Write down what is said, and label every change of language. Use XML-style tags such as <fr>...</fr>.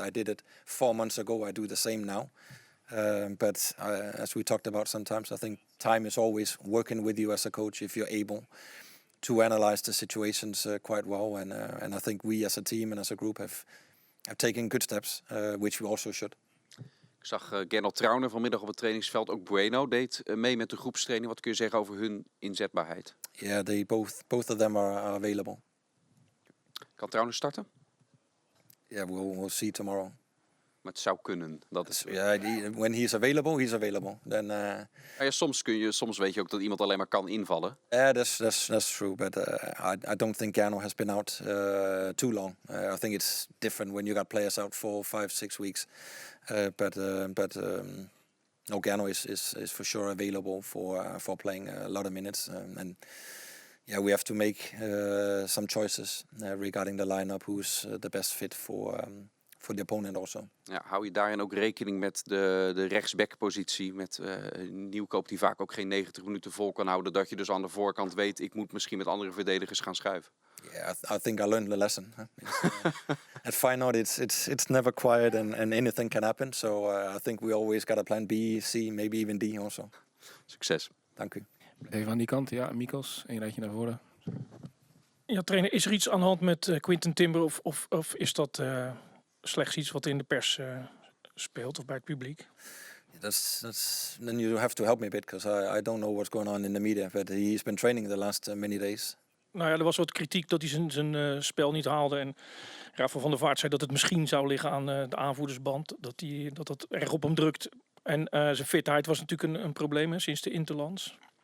<en>I did it 4 months ago. I do the same now. But as we talked about sometimes, I think time is always working with you as a coach if you're able to analyze the situations quite well. And I think we as a team and as a group have taken good steps, which we also should.</en> <nl>Ik zag Gernot Trauner vanmiddag op het trainingsveld. Ook Bueno deed mee met de groepstraining. Wat kun je zeggen over hun inzetbaarheid?</nl> <en>Yeah, they both of them are available.</en> <nl>Kan Trauner starten?</nl> <en>Yeah, we'll see tomorrow.</en> <nl>Maar het zou kunnen. Dat is...</nl> <en>When he's available. Then.</en> <nl>Ja, soms weet je ook dat iemand alleen maar kan invallen.</nl> <en>Yeah, that's true. But I don't think Gernot has been out too long. I think it's different when you got players out for 5, 6 weeks. But Gernot is for sure available for playing a lot of minutes. And yeah, we have to make some choices regarding the lineup. Who's the best fit for the opponent also.</en> <nl>Ja, hou je daarin ook rekening met de rechtsbackpositie, met nieuwkoop die vaak ook geen 90 minuten vol kan houden, dat je dus aan de voorkant weet, ik moet misschien met andere verdedigers gaan schuiven.</nl> <en>Yeah, I think I learned the lesson. At Feyenoord, it's never quiet and anything can happen. So I think we always got a plan B, C, maybe even D also.</en> <nl>Succes. Dank u. Even aan die kant, ja, Mikos, een rijtje naar voren. Ja, trainer, is er iets aan de hand met Quinten Timber of is dat slechts iets wat in de pers speelt of bij het publiek?</nl> <en>Then you have to help me a bit because I don't know what's going on in the media. But he's been training the last many days.</en> <nl>Nou ja, er was wat kritiek dat hij zijn spel niet haalde. En Rafael van der Vaart zei dat het misschien zou liggen aan de aanvoerdersband. Dat erg op hem drukt. En zijn fitheid was natuurlijk een probleem hè, sinds de Interlands.</nl>